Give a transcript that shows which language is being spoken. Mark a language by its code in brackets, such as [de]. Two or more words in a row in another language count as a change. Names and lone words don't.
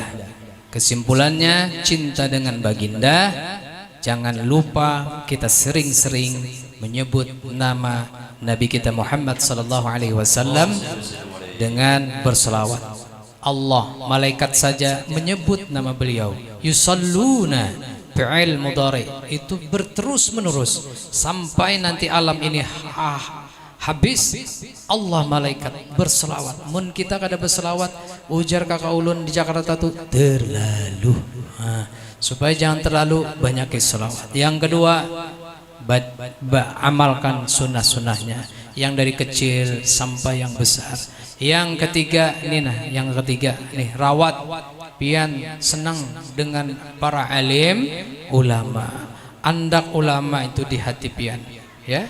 [id] Kesimpulannya, cinta dengan baginda, jangan lupa kita sering-sering menyebut nama Nabi kita Muhammad [ar] sallallahu alaihi wasallam [id] dengan berselawat. Allah, malaikat saja menyebut nama beliau. [ar] Yusalluna fi'il mudhari, [id] itu berterus menerus sampai nanti alam ini habis. Allah malaikat berselawat. [bjn] Mun kita kada berselawat, ujar kakak ulun di Jakarta tuh terlalu. [id] Supaya jangan terlalu banyak selawat. Yang kedua, amalkan sunnah-sunnahnya yang dari kecil sampai yang besar. Yang ketiga nih, rawat pian senang dengan para alim ulama. [bjn] Andak ulama itu di hati pian, ya.